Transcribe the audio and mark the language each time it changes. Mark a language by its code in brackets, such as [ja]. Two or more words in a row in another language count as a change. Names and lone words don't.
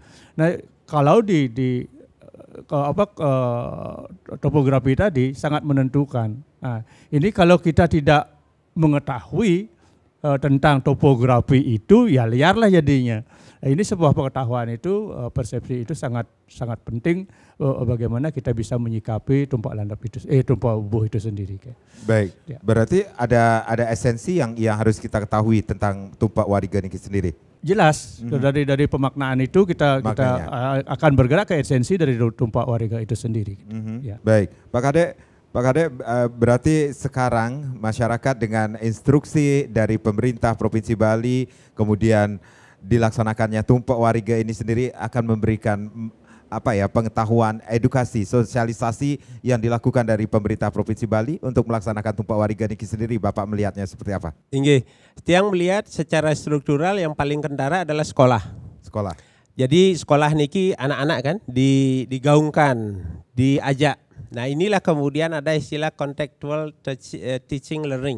[id] Nah kalau topografi tadi sangat menentukan. Nah, ini kalau kita tidak mengetahui tentang topografi itu, ya liarlah jadinya. Nah, ini sebuah pengetahuan itu, persepsi itu sangat penting bagaimana kita bisa menyikapi tumpak bubuh itu sendiri. Baik, ya. Berarti ada esensi yang harus kita ketahui tentang tumpak wariga ini sendiri. Jelas, dari pemaknaan itu kita akan bergerak ke esensi dari tumpak wariga itu sendiri. Ya. Baik, Pak Kade, berarti sekarang masyarakat dengan instruksi dari pemerintah Provinsi Bali, kemudian dilaksanakannya tumpak wariga ini sendiri akan memberikan pengetahuan, edukasi, sosialisasi yang dilakukan dari pemerintah Provinsi Bali untuk melaksanakan tumpak wariga niki sendiri. Bapak melihatnya seperti apa? Tinggi. Tiang melihat secara struktural yang paling kentara adalah sekolah. Jadi sekolah niki anak-anak kan digaungkan, diajak. Nah inilah kemudian ada istilah [en] contextual teaching learning.